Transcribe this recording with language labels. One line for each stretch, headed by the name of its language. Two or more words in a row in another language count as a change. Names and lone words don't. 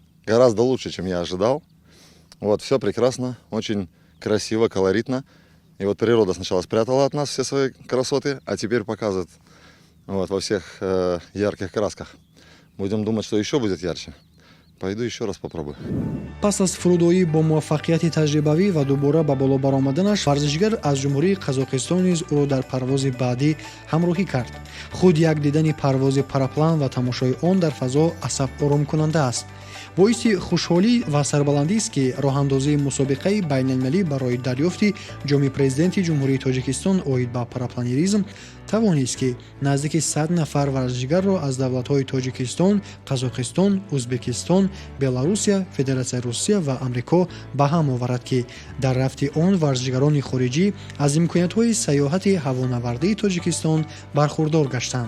Russian: Гораздо лучше, чем я ожидал. Вот, все прекрасно, очень красиво, колоритно. И вот природа сначала спрятала от нас все свои красоты, а теперь показывает вот, во всех ярких красках. Будем думать, что еще будет ярче. Пойду еще раз попробую.
Tajik: пас аз фурудоӣ бо муваффақияти таҷрибавӣ ва дубора ба боло баромаданаш варзишгар аз ҷумҳурии қазоқистон низ ӯро дар парвози баъдӣ ҳамроҳӣ кард. худ як дидани парвози параплан ва тамошои он дар фазо асаб оромкунанда аст. боиси хушҳолӣ ва сарбаландист ки роҳандозии мусобиқаи байналмилалӣ барои дарёфти ҷоми президенти ҷумҳурии тоҷикистон оид ба парапланеризм тавонист ки наздики 100 нафар варзишгарро аз давлатҳои тоҷикистон, қазоқистон, ӯзбекистон, беларусия, федератсияи русия ва амрико ба ҳам оварад ки дар рафти он варзишгарони хориҷӣ аз имкониятҳои сайёҳати ҳавонавардии тоҷикистон бархурдор гаштанд.